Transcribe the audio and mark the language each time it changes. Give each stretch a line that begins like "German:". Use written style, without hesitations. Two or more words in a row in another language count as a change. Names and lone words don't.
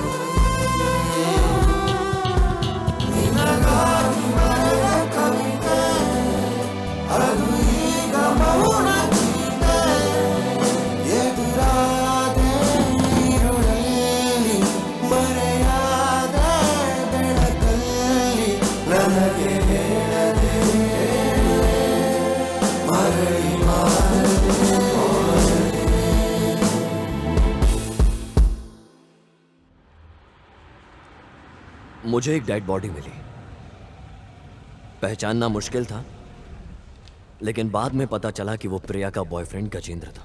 Kannada: ನಿನಗಾಗಿ ಬರೆದ ಕವಿತೆ ಅದು ಈಗ ಮೌನ ಗೀತೆ. ಎದುರಾದೆ ಈರುಳಲ್ಲಿ ಮರೆಯಾದೆ ಬೆಳಕಲ್ಲಿ ನನಗೆ ಹೇಳದೆ ಮರಳಿ ಮಾಡದೆ.
Hindi: मुझे एक डेड बॉडी मिली। पहचानना मुश्किल था, लेकिन बाद में पता चला कि वो प्रिया का बॉयफ्रेंड गजेंद्र था।